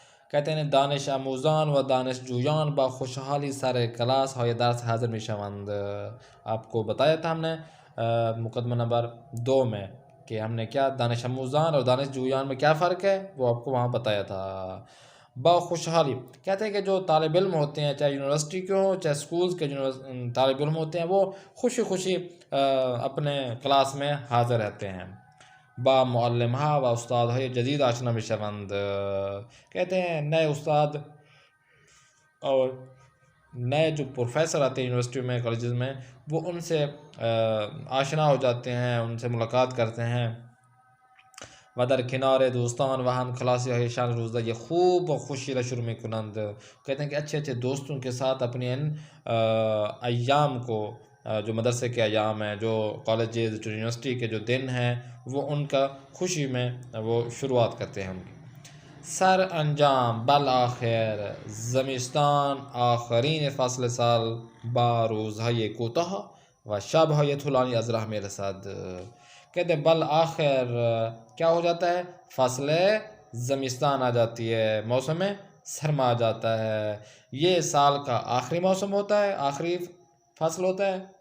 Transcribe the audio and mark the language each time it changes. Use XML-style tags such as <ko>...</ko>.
<ur>کہتے ہیں</ur> <fa>دانش آموزان و دانش جویان با خوشحالی سر کلاس های درس حاضر می شوند.</fa> <ur>آپ کو بتایا تھا ہم نے مقدمہ نمبر 2 میں کہ ہم نے کیا دانش آموزان اور دانش جویان میں کیا فرق ہے وہ آپ کو وہاں بتایا تھا. با خوشحالی کہتے ہیں کہ جو طالب علم ہوتے ہیں چاہے یونیورسٹی کے ہوں چاہے سکولز کے طالب علم ہوتے ہیں وہ خوشی خوشی اپنے کلاس میں حاضر رہتے ہیں.</ur> <fa>با معلمها و استادهای جدید آشنا می شوند.</fa> <ur>کہتے ہیں نئے استاد اور نئے جو پروفیسر آتے ہیں یونیورسٹی میں کالجز میں وہ ان سے آشنا ہو جاتے ہیں ان سے ملاقات کرتے ہیں.</ur> <fa>و در کنار دوستان و هم کلاسی های شان روزداری خوب و خوشی را شروع می کنند.</fa> <ur>کہتے ہیں کہ اچھے اچھے دوستوں کے ساتھ اپنے ان ایام کو جو مدرسے کے ایام ہیں جو کالجز جو یونیورسٹی کے جو دن ہیں وہ ان کا خوشی میں وہ شروعات کرتے ہیں.</ur> <fa>سر انجام بالآخر زمستان آخرین فصل سال با روزهای کوتاه و شبهای طولانی از راه میرسد.</fa> <ur>کہتے ہیں بالآخر کیا ہو جاتا ہے فصل زمستان آ جاتی ہے موسم سرما آ جاتا ہے. یہ سال کا آخری موسم ہوتا ہے آخری فصل ہوتا ہے.</ur>